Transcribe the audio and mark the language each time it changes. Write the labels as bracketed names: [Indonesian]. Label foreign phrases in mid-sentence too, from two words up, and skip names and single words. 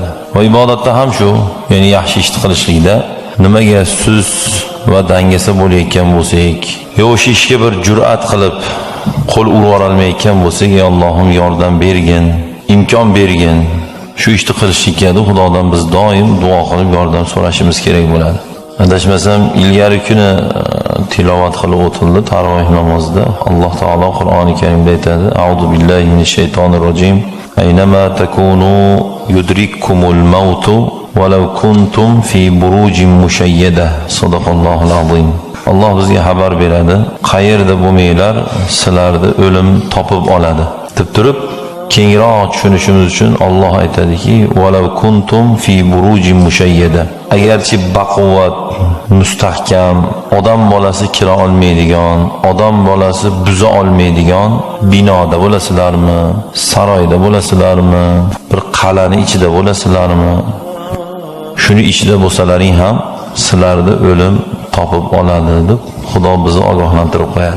[Uzbek] Va ibodatda ham shu, ya'ni yaxshi ishni qilishlikda nimaga suz va dangasa bo'layotgan bo'lsak, yo o'sha ishga bir jur'at qilib qo'l urib olmayotgan bo'lsak, ey Allohim yordam bergin, imkon bergin. Shu ishni qilishlikka Xudodan biz doim duo qilib yordam so'rashimiz kerak bo'ladi. Adashmasam ilgari kuni tilovat qilib o'tildi taroveh namozida. Alloh taolo Qur'oni Karimda aytadi: [Arabic] "أعوذ بالله من الشيطان الرجيم. أينما تكونوا يدرككم الموت ولو كنتم في بروج مشيدة." صدق الله العظيم. [Uzbek] Alloh bizga xabar beradi. Qayerda bo'lmanglar, sizlarni o'lim topib oladi. deb turib kengroq tushunishimiz uchun Alloh aytadiki: [Arabic] ولو كنتم في بروج مشيدة." [Uzbek] Agarchi baquvvat, mustahkam, odam bolasi kira olmaydigan, odam bolasi buza olmaydigan binoda bo'lasizlarmi, saroyda bo'lasizlarmi, bir qal'aning ichida bo'lasizlarmi, shuni ichida bo'lsalaring ham sizlarni o'lim topib oladi deb Xudo bizni ogohlantirib qo'yadi.